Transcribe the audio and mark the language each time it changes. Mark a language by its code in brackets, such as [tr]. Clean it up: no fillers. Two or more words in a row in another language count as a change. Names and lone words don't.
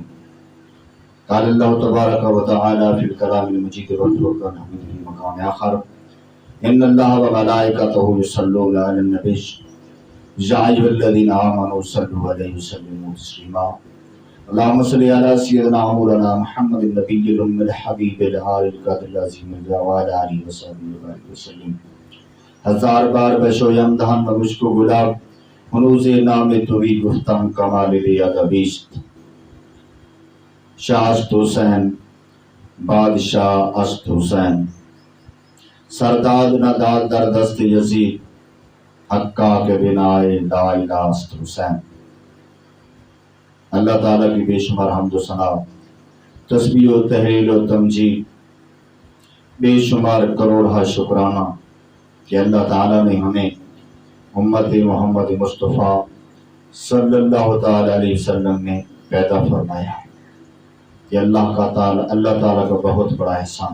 [ar] قال الله تبارك وتعالى في الكلام المجيد والفرقان الحميد في مقام آخر: إن الله وملائكته يصلون على النبي يا أيها الذين آمنوا صلوا عليه وسلموا تسليما. اللهم صل على سيدنا مولانا محمد النبي الأمي الحبيب العالي القدر العظيم وعلى آله وصحبه وسلم. [fa] ہزار بار بشویم دہن و مجھ کو گلاب ہنوز نام توی گفتم کمال ادبیست. شاہ است حسین بادشاہ است حسین سرداد نہ داد در دست یزید حقا کے بنائے لا الہ است حسین. [ur] اللہ تعالیٰ کی بے شمار حمد و ثنا، تسبیح و تحلیل و تمجید، بے شمار کروڑہ شکرانہ کہ اللہ تعالیٰ نے ہمیں امت محمد مصطفیٰ [ar] صلی اللہ تعالیٰ علیہ وسلم [ur] میں پیدا فرمایا. یہ اللہ تعالیٰ کا بہت بڑا احسان.